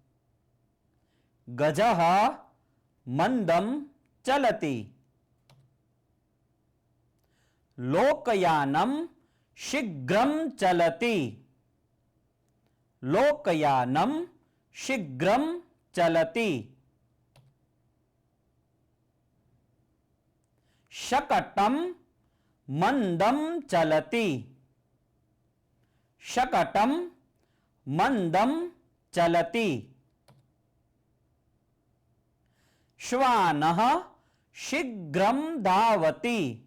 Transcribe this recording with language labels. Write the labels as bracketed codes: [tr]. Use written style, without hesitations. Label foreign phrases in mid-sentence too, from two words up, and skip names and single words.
[sa] ગજઃ મંદમ ચલતી. લોકયાનમ શીઘ્રમ ચલતી. લોકયાનમ શીઘ્રમ ચલતી. शकटम मंदम चलती. शकटम मंदम चलती. श्वानः शीघ्रं धावति.